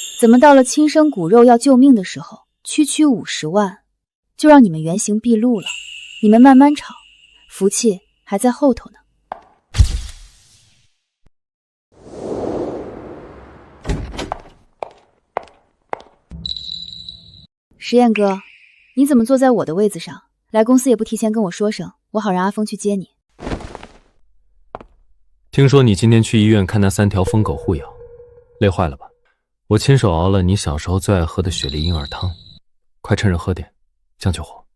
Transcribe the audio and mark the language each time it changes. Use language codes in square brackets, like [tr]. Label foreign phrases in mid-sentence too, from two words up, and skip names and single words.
[zh] 怎麼到了親生骨肉要救命的時候，區50萬就讓你們原形畢露了？你們慢慢吵，福氣還在後頭呢。實驗哥，你怎麼坐在我的位子上？來公司也不提前跟我說聲，我好讓阿峰去接你。聽說你今天去醫院看那3條瘋狗互咬，累壞了吧？我親手熬了你小時候最愛喝的雪梨嬰兒湯，快趁熱喝點， 江秋红，